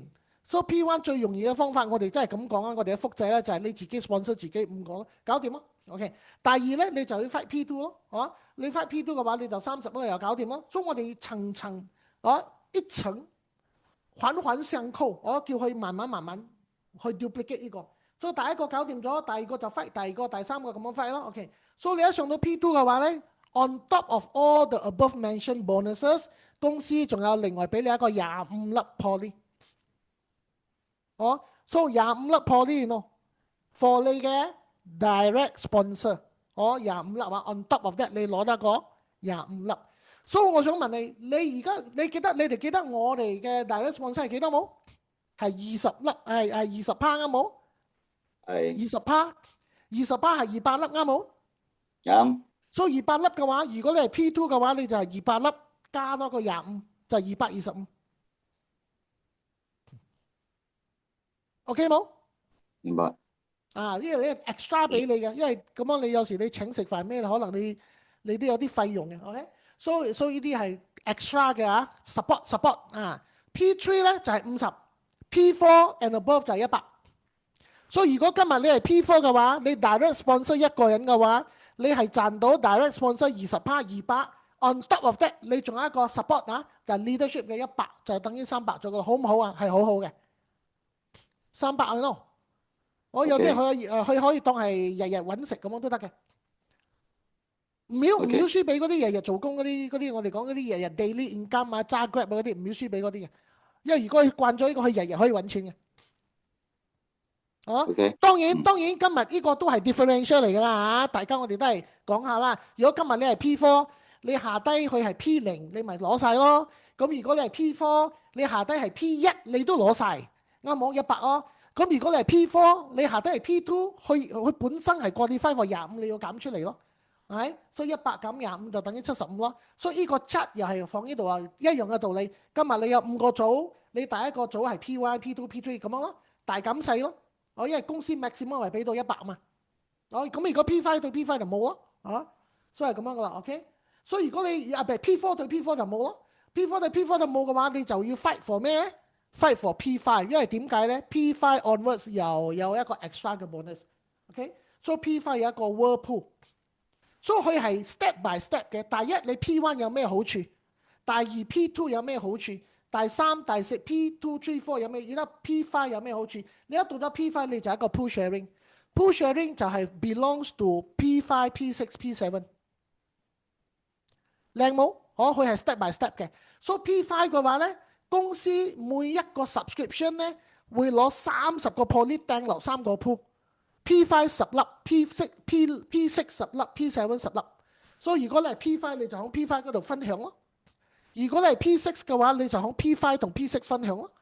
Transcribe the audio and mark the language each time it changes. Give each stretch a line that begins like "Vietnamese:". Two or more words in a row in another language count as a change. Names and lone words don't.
Cantonese: 所以 P1 最容易嘅方法，我哋真係咁講啊！我哋嘅複製咧就係你自己 sponsor 自己5個，搞掂咯。OK， 第二咧你就要 fight P2 咯，你 fight P2 嘅話，你就30咯，又搞掂咯。所以我哋層層一層環環相扣，我叫佢慢慢去 duplicate 呢個。所以第一個搞掂咗，第二個就 fight， 第二個、第三個咁樣 fight 咯。OK， 所以你一上到 P2 嘅話咧 ，
English: on top of all the above mentioned bonuses，
Cantonese: 公司仲有另外俾你一個25粒 poly。所以25粒 poly 咯 ，for 你嘅
English: direct sponsor，
Cantonese: 25粒啊 ，
English: on top of that
Cantonese: 你攞得個25粒。所以我想問你，你哋記得我哋嘅
English: direct sponsor
Cantonese: 係幾多冇？係20粒，係20% 啱冇？係20% 係200粒啱冇？啱。所以200粒嘅話，如果你係 P2 嘅話，你就係200粒加多個25，就係225。OK 冇？明白。因為你 extra 俾你嘅，因為咁樣你有時你請食飯咩，可能你都有啲費用嘅。OK， 所以呢啲係 extra 嘅support P3 咧就係 50，
English: P4 and above
Cantonese: 就係100。所以如果今日你係 P4 嘅話，你
English: direct sponsor
Cantonese: 一個人嘅話，你係賺到
English: direct sponsor
Cantonese: 20% 200，
English: on top of that
Cantonese: 你仲有一個 support 就 leadership 嘅100，就等於300咗嘅，好唔好啊？係好好嘅。300咯，我有啲佢可以當係日日揾食咁樣都得嘅，唔要輸俾嗰啲日日做工嗰啲，我哋講嗰啲日日
English: daily income
Cantonese: 揸 grab 嗰啲，唔要輸俾嗰啲嘅，因為如果佢慣咗呢個，佢日日可以揾錢嘅。當然今日呢個都係 differential 嚟㗎啦，大家我哋都係講下啦。如果今日你係 P4， 你下低佢係 P0， 你咪攞晒咯。咁如果你係 P4， 你下低係 P1， 你都攞晒。啱冇100咯，咁如果你係 P4， 你下低係 P2， 佢本身係
English: qualify for
Cantonese: 25，你要減出嚟咯，係，所以100減25就等於75咯。所以呢個質又係放呢度啊，一樣嘅道理。今日你有5個組，你第一個組係 P1、P2、P3 咁樣咯，大減細咯。因為公司 maximum 係俾到100嘛。咁如果 P5 對 P5 就冇咯，所以係咁樣噶啦 ，OK。所以如果你P4 對 P4 就冇咯 ，P4 對 P4 就冇嘅話，你就要
English: fight for
Cantonese: 咩 ？
English: fight for
Cantonese: P5，因為點解咧 ？P5 onwards 又有一個 extra 嘅 bonus，OK。所以 P5 有一個 whirlpool，所以佢係
English: step by step
Cantonese: 嘅。第一，你 P1 有咩好處？第二 ，P2 有咩好處？第三、第四 P2、3、4有咩？而家 P5 有咩好處？你一到咗 P5，你就係一個
English: pool sharing。 pool sharing
Cantonese: 就係
English: belongs to
Cantonese: P5、P6、P7。靚冇？佢係
English: step by step
Cantonese: 嘅。所以 P5 嘅話咧，公司每一個 subscription 咧會攞30個 point 掟落3個 pool。P5 10粒，P6 10粒，P7 10粒。所以如果你係 P5，你就喺 P5 嗰度分享咯。如果你係 P6 嘅話，你就喺 P5 同 P6 分享咯。